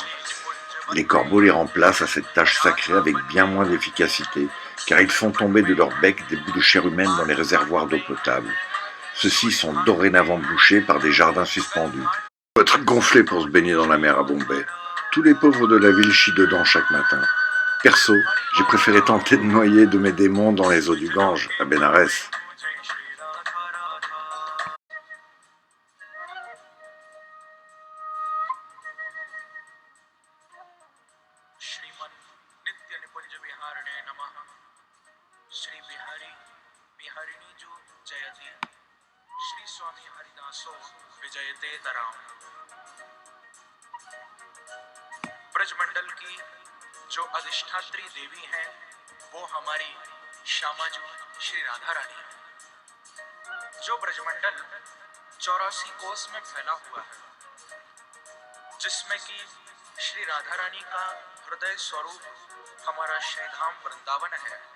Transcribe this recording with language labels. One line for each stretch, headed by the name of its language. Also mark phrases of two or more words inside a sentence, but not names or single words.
French: Les corbeaux les remplacent à cette tâche sacrée avec bien moins d'efficacité, car ils font tomber de leur bec des bouts de chair humaine dans les réservoirs d'eau potable. Ceux-ci sont dorénavant bouchés par des jardins suspendus. Il faut être gonflé pour se baigner dans la mer à Bombay. Tous les pauvres de la ville chient dedans chaque matin. Perso, j'ai préféré tenter de noyer de mes démons dans les eaux du Gange, à Bénarès.
Sanskrit: श्रीमन नित्य निकुंज विहारणे नमः।
Hindi: श्री बिहारी बिहारिणी जो जयति।
Sanskrit: श्री स्वामी हरिदासो विजयते तराम।
Hindi: ब्रजमंडल की जो अधिष्ठात्री देवी हैं वो हमारी श्यामाजू श्री राधा रानी है। जो ब्रजमंडल 84 कोस में फैला हुआ है, जिसमें कि श्री राधा रानी का हृदय स्वरूप हमारा श्रीधाम वृंदावन है।